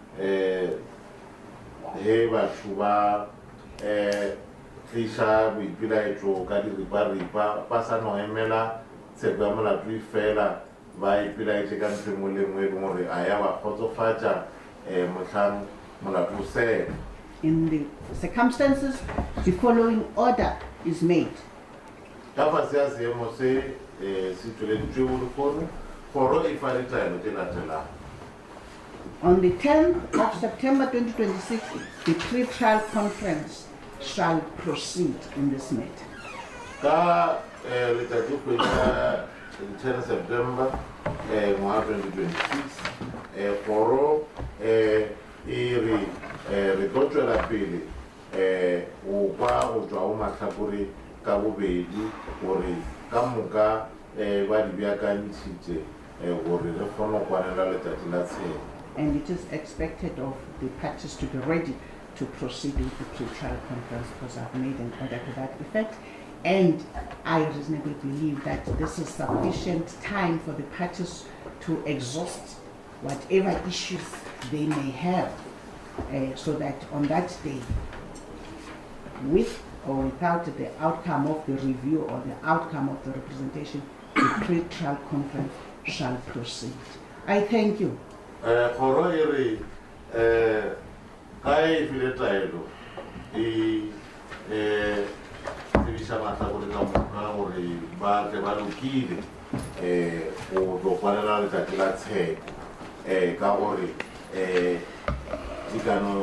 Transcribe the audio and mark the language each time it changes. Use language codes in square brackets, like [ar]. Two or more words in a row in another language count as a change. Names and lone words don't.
[nso] he batho ba tliša boipelaetso ka diriparipa ba sa no emela tsheko ya molato e fela ba ipelaetse ka ntho engwe le engwe e leng gore a ya ba kgotsofatša mohlang molato o sele. [en] In the circumstances, the following order is made. [nso] Ka fase ya seemo se se tsweleditswe mo lekgono kgoro e fa ditaelo tse latelang. [en] On the 10th of September 2026, the pre-trial conference shall proceed in this matter. [nso] Ka letsatsi kgwedi ya 10 September 2026, kgoro re tlo tswela pele go kwa go tswa go matlhakore ka bobedi gore ka moka ba di beakantšhitše gore re kgone go kwanela letsatsi la tsheko. [en] And it is expected of the parties to be ready to proceed with the pre-trial conference, because I've made an order to that effect. And I reasonably believe that this is sufficient time for the parties to exhaust whatever issues they may have, so that on that day, with or without the outcome of the review or the outcome of the representation, the pre-trial conference shall proceed. I thank you. [nso] Kgoro e re ka e file taelo e tsebiša matlhakore ka moka gore ba tle ba lokile go tlo kwanela letsatsi la tsheko ka gore tekano